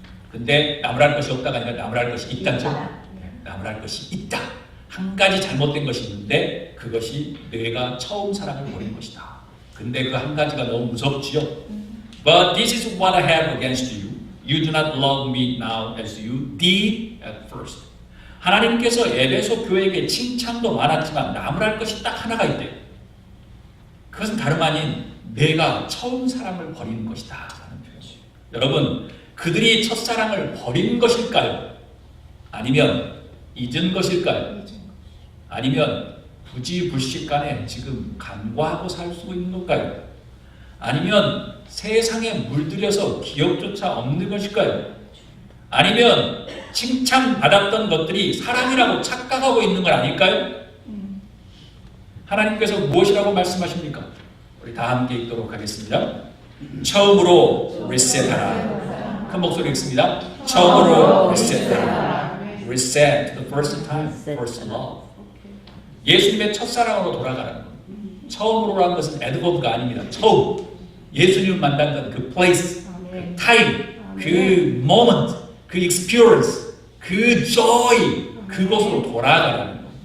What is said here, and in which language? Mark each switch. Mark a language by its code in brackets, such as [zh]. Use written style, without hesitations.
[ko] 근데 나무랄 것이 없다가 아니라 나무랄 것이 있다죠. 나무랄 것이 있다. 한 가지 잘못된 것이 있는데 그것이 내가 처음 사랑을 버린 것이다. 근데 그 한 가지가 너무 무섭지요. [en] But this is what I have against you. You do not love me now as you did at first. [ko] 하나님께서 에베소 교회에게 칭찬도 많았지만 나무랄 것이 딱 하나가 있대요. 그것은 다름 아닌 내가 처음 사랑을 버리는 것이다 라는 표현이에요. 여러분, 그들이 첫사랑을 버린 것일까요? 아니면 잊은 것일까요? 아니면 부지불식간에 지금 간과하고 살고 있는 걸까요? 아니면 세상에 물들여서 기억조차 없는 것일까요? 아니면 칭찬받았던 것들이 사랑이라고 착각하고 있는 건 아닐까요? 하나님께서 무엇이라고 말씀하십니까? 우리 다 함께 읽도록 하겠습니다. 처음으로 리셋하라. 큰 목소리 읽습니다. 처음으로 리셋하라. [en] Reset the first time, first love. [ko] 예수님의 첫사랑으로 돌아가는 것. 처음으로라는 것은 에드워드가 아닙니다. 처음. 예수님을 만났던 그 place, 그 time, 그 moment, 그 experience, 그 joy, 그곳으로 돌아가라는 것.